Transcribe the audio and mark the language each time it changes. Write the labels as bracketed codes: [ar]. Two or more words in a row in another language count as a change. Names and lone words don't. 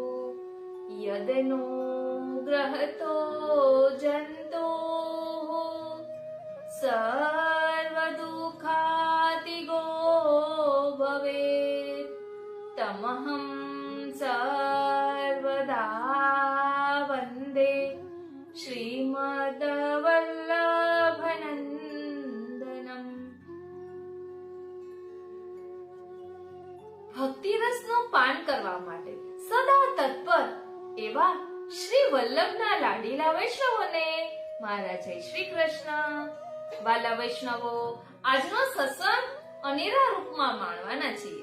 [sa] यदनुग्रहतो जन्तुः सर्वदुःखातिगो भवेत् तमहं सर्वदा वन्दे श्रीमद्वल्लभनन्दनम्. [gu] ભક્તિરસનું પાન કરવા માટે સદા તત્પર એવા શ્રી વલ્લભના લાડીલા વૈષ્ણવોને મારા જય શ્રી કૃષ્ણ. વાલા વૈષ્ણવો, આજનો સત્સંગ અનેરા રૂપમાં માણવાના છીએ.